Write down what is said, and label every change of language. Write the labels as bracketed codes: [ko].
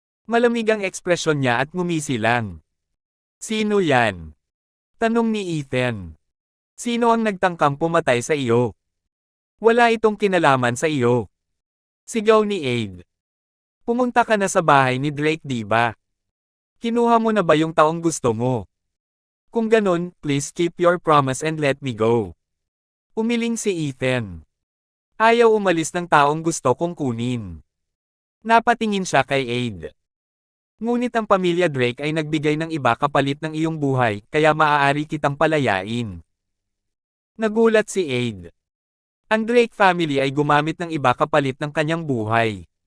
[tl] Malamig ang ekspresyon niya at ngumisi lang. Sino yan? Tanong ni Ethan. Sino ang nagtangkang pumatay sa iyo? Wala itong kinalaman sa iyo. Sigaw ni Aid. Pumunta ka na sa bahay ni Drake, di ba? Kinuha mo na ba yung taong gusto mo? Kung ganun, [en] please keep your promise and let me go. [tl] Umiling si Ethan. Ayaw umalis ng taong gusto kong kunin. Napatingin siya kay Aid. Ngunit ang pamilya Drake ay nagbigay ng iba kapalit ng iyong buhay, kaya maaari kitang palayain. Nagulat si Aid. Ang Drake family ay gumamit ng iba kapalit ng kanyang buhay.